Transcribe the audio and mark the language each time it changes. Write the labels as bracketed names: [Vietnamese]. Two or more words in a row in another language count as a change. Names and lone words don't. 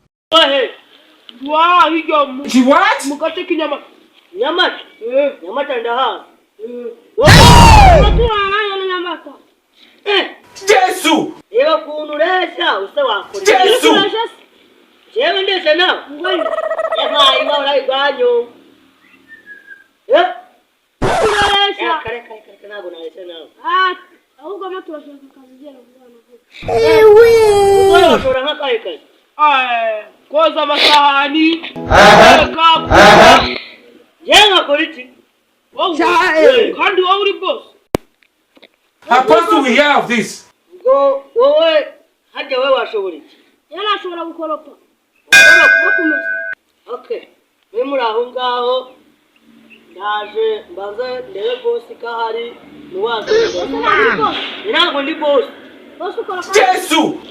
[Kinyarwanda] Ohe. Wa, hiyo mu-, [English] She what? [Kinyarwanda] mu gace k'inyama-, Nyamata? Eh. Nyamata ndahazi. Eh. Wa-, Umutima wawe ni Nyamata. Eh. Jesu! Reba ukuntu ureshya, use wakora. Jesu! Jewe ndeshya nawe? Ngwino. Eva, iba urayigwanyo. Eh? Kuresha. Eh, kare, kare, kare, kare, ntabwo nareshya nawe. Ah, ahubwo mo turashaka akazi ugera vuba na vuba. Ewe! Wowe washobora nk'akahe kazi? Ah, koza amasahani, Aha. guteka, Aha. Yewe, nkakora iki? Wowe, Cya, eh. kandi wowe uri boss. [English] How come we hear of this? [Kinyarwanda] Ngo wowe, harya wowe washobora iki? Yewe nashobora gukoropa. Okay. Mwe muri aho ngaho, ndaje mbanze ndebe boss ko ahari, muwaze. Ntabwo ndi boss. Boss ukora kwa Jesu!